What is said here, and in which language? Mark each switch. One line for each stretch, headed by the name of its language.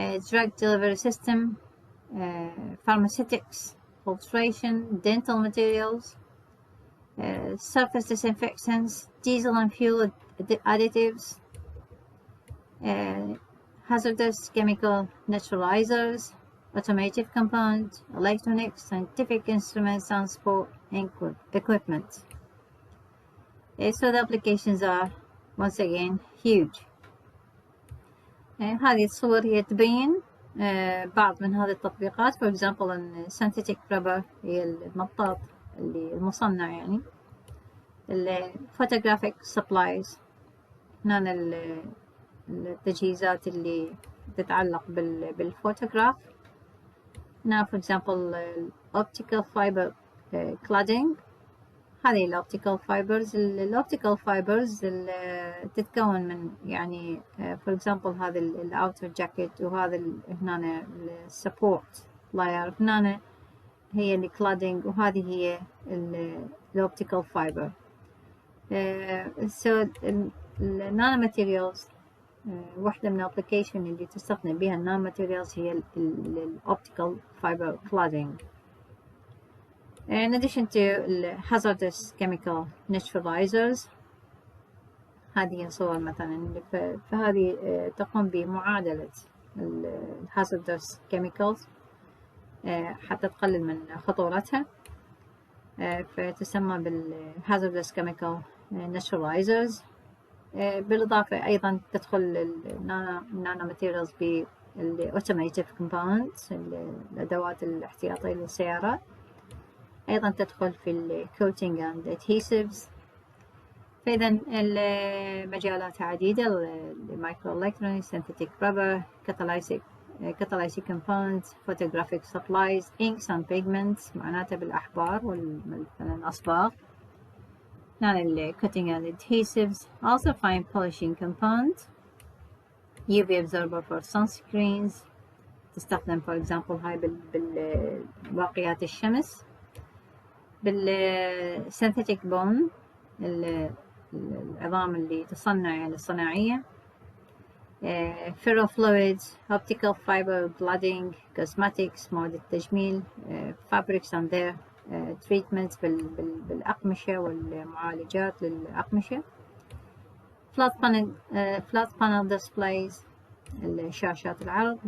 English: drug delivery system, pharmaceutics, filtration, dental materials, surface disinfectants, diesel and fuel additives, hazardous chemical neutralizers, automotive compounds, electronics, scientific instruments and sport equipment. So the applications are once again huge.
Arabic: هذه الصور هي تبين بعض من هذه التطبيقات.
English: for example in synthetic rubber
Arabic: هي المطاط اللي المصنع يعني.
English: photographic supplies
Arabic: هنا التجهيزات اللي تتعلق بالفوتوغراف. هنا
English: for example optical fiber cladding.
Arabic: هذه الأوبتيكال فايبرز. الأوبتيكال فايبرز تتكون من يعني
English: for example
Arabic: هذا الأوتر جاكيت، وهذا هنا السبورت لاير، هنا هي الكلادينج، وهذه هي الأوبتيكال فايبر. so النانو ماتيريالز واحدة من الابليكيشن اللي تستخدم بها النانو ماتيريالز هي الأوبتيكال فايبر كلادينج.
English: In addition to hazardous chemical neutralizers،
Arabic: هذه صور مثلا فهذه تقوم بمعادلة
English: hazardous chemicals
Arabic: حتى تقلل من خطورتها، فتسمى
English: hazardous chemical neutralizers.
Arabic: بالإضافة أيضا تدخل النانو ماتيريالز بالautomotive compounds، الأدوات الاحتياطية للسيارات. أيضا تدخل في الكوتينج
English: and adhesives.
Arabic: فإذا المجالات عديدة: المايكرو إلكترونيكس،
English: synthetic rubber, catalytic compounds, photographic supplies, inks and pigments
Arabic: معناته بالأحبار مثلا الأصباغ.
English: هنا cutting and adhesives, also fine polishing compounds, UV absorber for sunscreens
Arabic: تستخدم
English: for example
Arabic: هاي بالواقيات الشمس. بالسينثيتيك بون العظام اللي تصنع يعني الصناعية.
English: ferrofluids, optical fiber cladding, cosmetics
Arabic: مواد التجميل,
English: fabrics and their treatments
Arabic: بالأقمشة والمعالجات للأقمشة.
English: flat panel displays
Arabic: الشاشات العرض.